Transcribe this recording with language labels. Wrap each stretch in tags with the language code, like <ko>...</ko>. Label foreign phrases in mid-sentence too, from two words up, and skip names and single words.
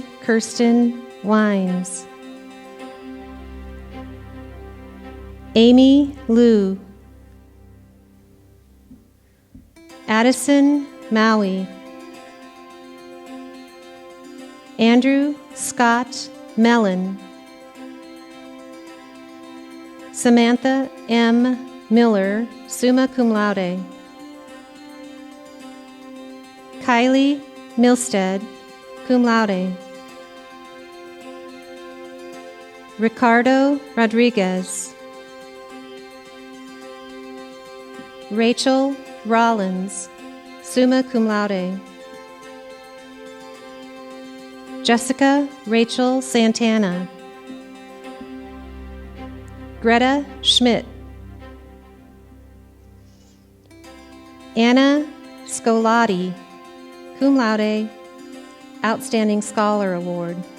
<en>Kirsten Wines, Amy Liu, Addison Maui, Andrew Scott Mellon, Samantha M. Miller,</en> <la>summa cum laude,</la> <en>Kylie Milstead,</en> <la>cum laude,</la> <en>Ricardo Rodriguez, Rachel Rollins,</en> <la>summa cum laude,</la> <en>Jessica Rachel Santana, Greta Schmidt, Anna Scolati,</en> <la>cum laude,</la> <en>Outstanding Scholar Award.</en>